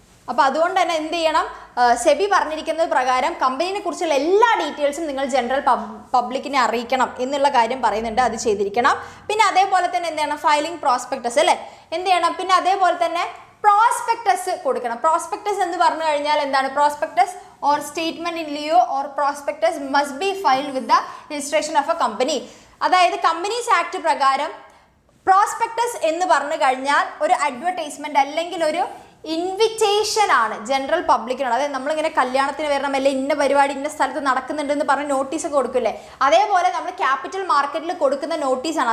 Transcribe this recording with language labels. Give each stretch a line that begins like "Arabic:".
Malayalam: അപ്പോൾ അതുകൊണ്ട് തന്നെ എന്ത് ചെയ്യണം, സെബി പറഞ്ഞിരിക്കുന്നത് പ്രകാരം കമ്പനിയെ കുറിച്ചുള്ള എല്ലാ ഡീറ്റെയിൽസും നിങ്ങൾ ജനറൽ പബ്ലിക്കിനെ അറിയിക്കണം എന്നുള്ള കാര്യം പറയുന്നുണ്ട്. അത് ചെയ്തിരിക്കണം. പിന്നെ അതേപോലെ തന്നെ എന്ത് ചെയ്യണം, ഫയലിംഗ് പ്രോസ്പെക്ടസ് അല്ലേ, എന്ത് ചെയ്യണം. പിന്നെ അതേപോലെ തന്നെ പ്രോസ്പെക്ടസ് കൊടുക്കണം. പ്രോസ്പെക്ടസ് എന്ന് പറഞ്ഞു കഴിഞ്ഞാൽ എന്താണ്,
English: Prospectus or statement in lieu or prospectus must be filed with the registration of a company.
Malayalam: അതായത് കമ്പനീസ് ആക്ട് പ്രകാരം പ്രോസ്പെക്ടസ് എന്ന് പറഞ്ഞു കഴിഞ്ഞാൽ ഒരു അഡ്വർടൈസ്മെന്റ് അല്ലെങ്കിൽ ഒരു ഇൻവിറ്റേഷൻ ആണ് ജനറൽ പബ്ലിക്കിനാണ്. അതായത് നമ്മളിങ്ങനെ കല്യാണത്തിന് വരണം, അല്ലെങ്കിൽ ഇന്ന പരിപാടി ഇന്ന സ്ഥലത്ത് നടക്കുന്നുണ്ടെന്ന് പറഞ്ഞ് നോട്ടീസൊക്കെ കൊടുക്കില്ലേ, അതേപോലെ നമ്മൾ ക്യാപിറ്റൽ മാർക്കറ്റിൽ കൊടുക്കുന്ന നോട്ടീസാണ്.